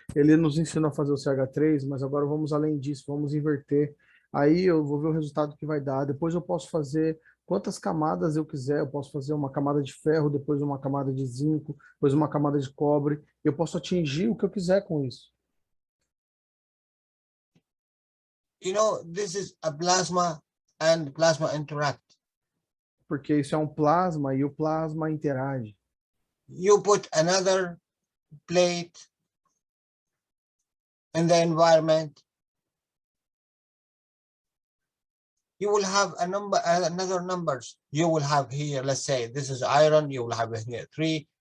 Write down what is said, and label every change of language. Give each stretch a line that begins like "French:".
Portuguese: Ele nos ensinou a fazer o CH3, mas agora vamos além disso, vamos inverter. Aí eu vou ver o resultado que vai dar. Depois eu posso fazer quantas camadas eu quiser. Eu posso fazer uma camada de ferro, depois uma camada de zinco, depois uma camada de cobre. Eu posso atingir o que eu quiser com isso.
English: You know, this is a plasma and plasma interact.
Portuguese: Porque isso é um plasma e o plasma interage.
English: You put another plate in the environment, you will have a number, another numbers. You will have here, let's say this is iron, you will have here 3.